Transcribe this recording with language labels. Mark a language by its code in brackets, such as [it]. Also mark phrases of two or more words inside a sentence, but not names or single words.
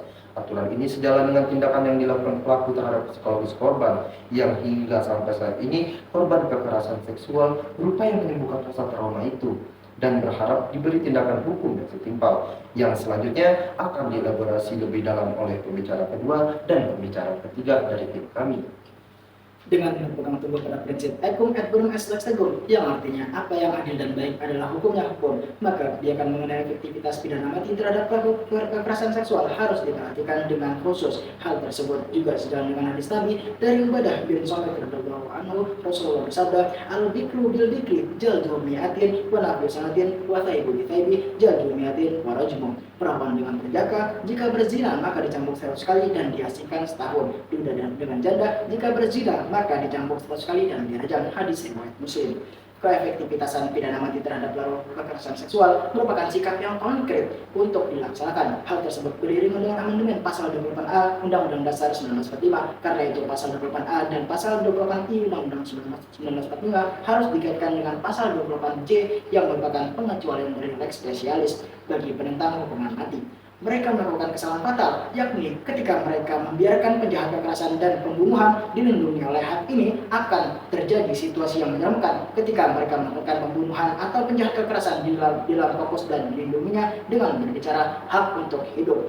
[id] Aturan ini sejalan dengan tindakan yang dilakukan pelaku terhadap psikologis korban, yang hingga sampai saat ini korban kekerasan seksual berupaya menyembuhkan rasa trauma itu dan berharap diberi tindakan hukum yang setimpal. Yang selanjutnya akan dielaborasi lebih dalam oleh pembicara kedua dan pembicara ketiga dari tim kami. Dengan berpegang teguh pada prinsip [la] equum et bonum est lex tegum, [id] yang artinya apa yang adil dan baik adalah hukumnya hukum, maka kebijakan mengenai efektivitas pidana mati terhadap pelaku kekerasan seksual harus diperhatikan dengan khusus. Hal tersebut juga sejalan dengan hadis Nabi dari Ubadah bin Samit [ar] رضي الله عنه. [id] Rasulullah bersabda, [ar] البكر بالبكر جلد مائة ونفي سنة والثيب بالثيب جلد مائة والرجم. [id] Perawan dengan perjaka jika berzina maka dicambuk 100 kali dan diasingkan setahun. Duda dengan janda jika berzina maka dicambuk 100 kali dan dirajam. Hadis riwayat Muslim. Keefektivitasan pidana mati terhadap pelaku kekerasan seksual merupakan sikap yang konkret untuk dilaksanakan. Hal tersebut beriringan dengan amandemen pasal 28A Undang-Undang Dasar 1945. Karena itu pasal 28A dan pasal 28I Undang-Undang 1945 harus dikaitkan dengan pasal 28J yang merupakan pengecualian dari [la] lex specialis [id] bagi penentang hukuman mati. Mereka melakukan kesalahan fatal, yakni ketika mereka membiarkan penjahat kekerasan dan pembunuhan dilindungi oleh hak ini, akan terjadi situasi yang menyeramkan ketika mereka melakukan pembunuhan atau penjahat kekerasan di dalam fokus dan dilindunginya dengan berbicara hak untuk hidup.